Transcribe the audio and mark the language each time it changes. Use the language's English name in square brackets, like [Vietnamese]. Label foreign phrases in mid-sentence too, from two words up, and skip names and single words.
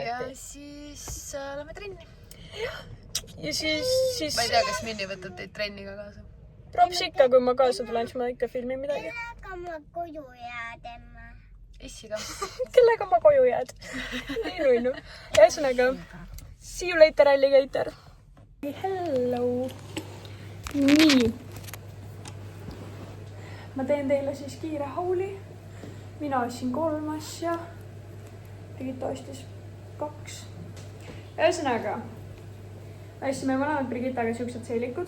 [Estonian] Ja siis lähme trenni. Ja siis... Ma ei tea, kas Minni võtab teid trenniga kaasa. Props ikka, kui ma kaasa tulen, siis ma ikka filmin midagi. Kellega ma koju jäädema? Issiga. Kellega ma koju jääd? Nii nuinu. Ja ühesõnaga, [English] see you later, alligator. Hello. [Estonian] Nii. Ma teen teile siis kiire hauli. Mina ostsin 3 asja. Brigitta ostis 2. Ühesõnaga, ostsime mõlemad Brigittaga siuksed seelikud.